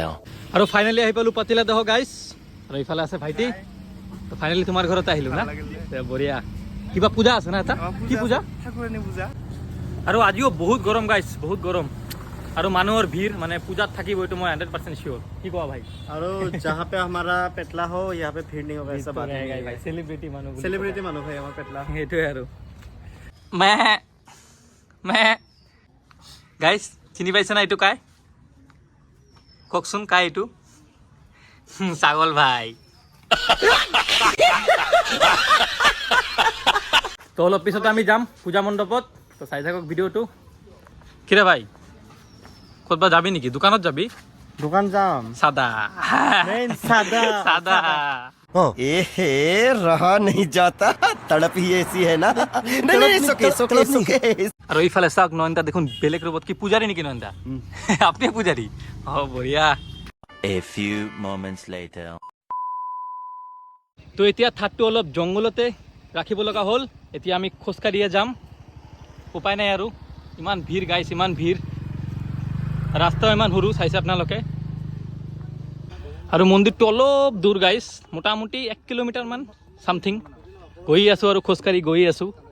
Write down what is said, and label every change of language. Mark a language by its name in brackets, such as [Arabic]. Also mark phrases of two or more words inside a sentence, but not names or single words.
[Assamese] আৰু ফাইনেলি আহি পালো পাতিলাদহ গাইছ আৰু এইফালে আছে ভাইটি তো ফাইনেলি তোমাৰ ঘৰত আহিলো না বঢ়িয়া কিবা পূজা আছে না এটা কি পূজা ঠাকুৰানী পূজা আৰু আজিও বহুত গৰম গাইছ বহুত গৰম আৰু মানুহৰ ভিৰ মানে পূজাত থাকিব এইটো মই 100% শিওৰ কি কোৱা ভাই [Hindi] আৰু जहां पे हमारा पेटला हो यहाँ पे भीड़ नहीं होगा ऐसा बात नहीं है [Assamese] ভাই সেলিব্ৰিটি মানুহ सेलिब्रिटी মানুহ ভাই আমাৰ পেটলা সেইটোৱে আৰু মে গাইছ চিনি পাইছে না এইটো কাই কওকচোন কাই এইটো ছাগল ভাই তো অলপ পিছত আমি যাম পূজা মণ্ডপত তো চাই থাকক ভিডিঅ'টো কিৰে ভাই ক'তবা যাবি নেকি দোকানত যাবি দোকান যাম সাদা মেইন সাদা [Hindi] एहे रहा नहीं जाता तड़प ही ऐसी है ना नहीं सुके [Assamese] আৰু এইফালে চাওক নয়নদা দেখোন বেলেগ ৰূপত কি পূজাৰী নেকি নয়নদা আপুনি পূজাৰী বঢ়িয়া [English] A few moments later. [Assamese] তো এতিয়া থাৰটো অলপ জংঘলতে ৰাখিব লগা হ'ল এতিয়া আমি খোজকাঢ়িয়ে যাম উপায় নাই আৰু ইমান ভিৰ গাইছ ইমান ভিৰ ৰাস্তাও ইমান সৰু চাইছে আপোনালোকে আৰু মন্দিৰটো অলপ দূৰ গাইছ মোটামুটি 1 কিলোমিটাৰমান চামথিং গৈ আছোঁ আৰু খোজকাঢ়ি গৈ আছোঁ